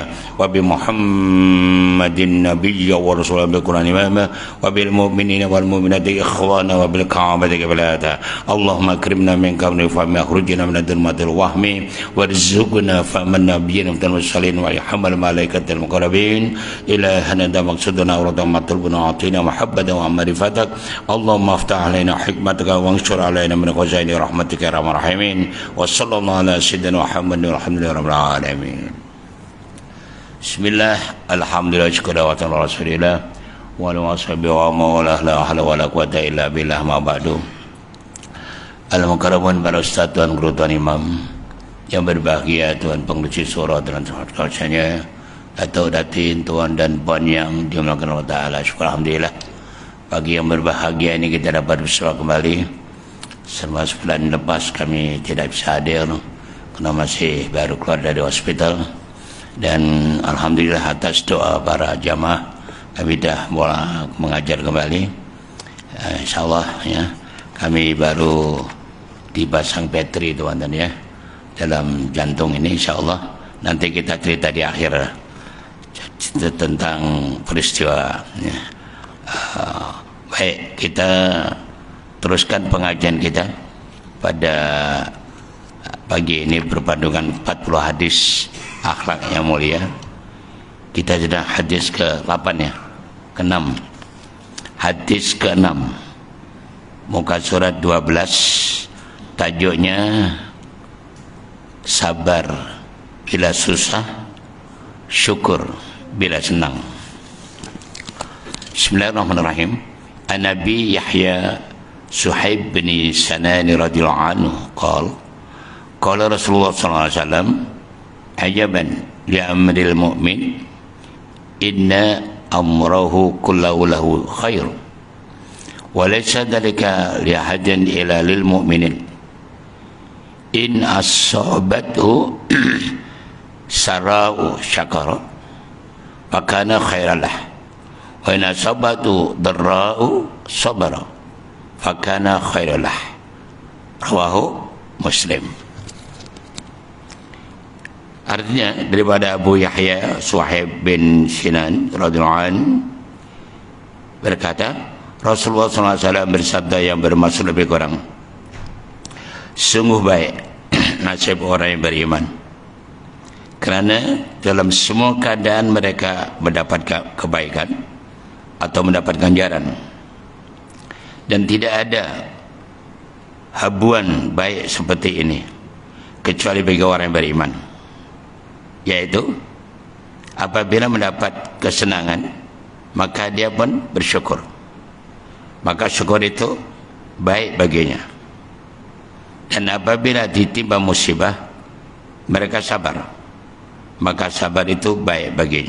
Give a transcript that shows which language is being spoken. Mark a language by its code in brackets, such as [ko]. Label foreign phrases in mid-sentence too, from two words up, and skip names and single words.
[ar] وبمحمد النبي ورسوله بالقرآن إماما بالمؤمنين والمؤمنات إخوانا وبالكعبة قبلاتا اللهم أكرمنا من قبل فهم أخرجنا من الظلمات الوهم وارزقنا فمن نبينا من المرسلين ويحمل الملائكة المقربين إلهنا دا مقصدنا ورد مطلبنا أعطينا محبة ومعرفتك اللهم افتح علينا حكمتك وانشر علينا من خزائن رحمتك يا أرحم الراحمين وصلى الله على سيدنا محمد والحمد لله رب العالمين. بسم الله الحمد لله شكرا وتعالى رسول الله وعلى أصحابه ومولاه لا حول ولا قوة إلا بالله أما بعد. [ms] Al-mukarramun para ustaz, tuan guru, tuan imam yang berbahagia, tuan pengurusi surah dan kawasannya, atau datin, tuan dan puan yang dimuliakan Allah Ta'ala. Syukur alhamdulillah pagi yang berbahagia ini kita dapat bersua kembali. Selama sebulan lepas kami tidak bisa hadir karena masih baru keluar dari hospital, dan alhamdulillah atas doa para jamaah kami dah mulai mengajar kembali. InsyaAllah ya, kami baru dipasang bateri teman-teman ya dalam jantung ini. InsyaAllah nanti kita cerita di akhir tentang peristiwa ya. Baik, kita teruskan pengajian kita pada pagi ini berpandukan 40 hadis akhlak yang mulia. Kita sudah hadis ke-8 ya, ke-6. Hadis ke-6 muka surat 12, tajuknya sabar bila susah, syukur bila senang. Bismillahirrahmanirrahim. [ar] عن النبي يحيى صهيب بن سنان رضي الله عنه قال رسول الله صلى الله عليه وسلم عجبا لأمر المؤمن إن أمره كله له خير وليس ذلك لأحد إلا للمؤمن إن أصابته سراء شكر فكان خيرا له وإن أصابته ضراء صبر فكان خيرا له. رواه مسلم. [ms] Artinya daripada Abu Yahya Suhaib bin Sinan [ar] رضي الله عنه [ms] berkata, Rasulullah SAW bersabda yang bermaksud lebih kurang, sungguh baik nasib orang yang beriman, kerana dalam semua keadaan mereka mendapat kebaikan, atau mendapat ganjaran. Dan tidak ada habuan baik seperti ini kecuali bagi orang yang beriman, yaitu apabila mendapat kesenangan maka dia pun bersyukur, maka syukur itu baik baginya. Dan apabila ditimpa musibah mereka sabar, maka sabar itu baik baginya.